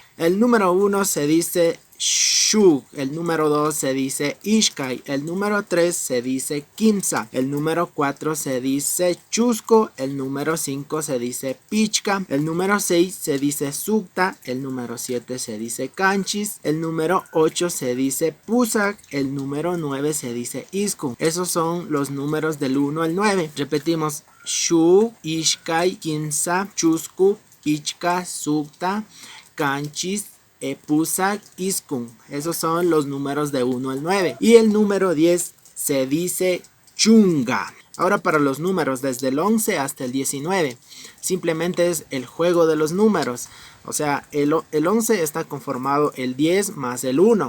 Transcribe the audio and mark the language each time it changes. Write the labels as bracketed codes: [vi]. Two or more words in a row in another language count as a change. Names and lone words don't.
[es] El número 1 se dice Shug, el número 2 se dice Ishkai, el número 3 se dice Kimsa, el número 4 se dice Chusco, el número 5 se dice Pichka, el número 6 se dice Sukta, el número 7 se dice Kanchis, el número 8 se dice Pusak, el número 9 se dice Iskun. Esos son los números del 1 al 9. Repetimos: [qu] Shug, Ishkai, Kimsa, Chusco, Pichka, Sukta, Kanchis, Pusak, Iskun. [es] Esos son los números de 1 al 9. Y el número 10 se dice Chunga. Ahora para los números desde el 11 hasta el 19. Simplemente es el juego de los números. O sea, el 11 está conformado el 10 más el 1.